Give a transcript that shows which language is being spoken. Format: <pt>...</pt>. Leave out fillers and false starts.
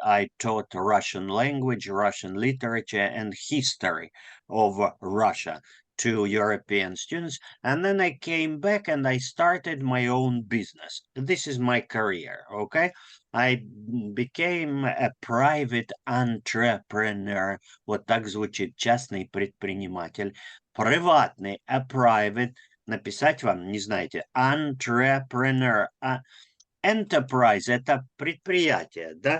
<en>I taught Russian language, Russian literature, and history of Russia to European students. And then I came back and I started my own business. This is my career, okay? I became a private entrepreneur.</en> <ru>Вот так звучит частный предприниматель. Приватный,</ru> <en>a private.</en> <ru>Написать вам не знаете. Entrepreneur. Enterprise – это предприятие, да?</ru>